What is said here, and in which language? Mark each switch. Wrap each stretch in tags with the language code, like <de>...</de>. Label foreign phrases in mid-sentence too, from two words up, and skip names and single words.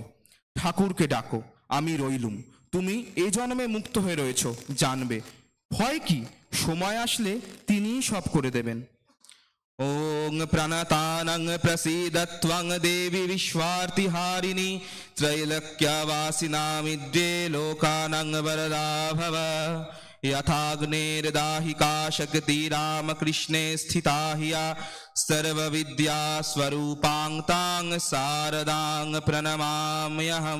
<bn>ঠাকুরকে ডাকো, আমি রইলুম, তুমি এ জন্মে মুক্ত হয়ে রয়েছ, জানবে। ভয় কি, সময় আসলে তিনিই সব করে দেবেন।</bn> <sa>ওং প্রাণতানং প্রসীদত্বং দেবী বিশ্বার্তিহারিণী ত্রৈলোক্যবাসিনামিদ্যে লোকানং বরদা ভব। यथाग्नेर्दाहिका शक्ति रामकृष्णे स्थिता हिया सर्वविद्या स्वरूपां तां शारदां प्रणमाम्यहम्।</sa>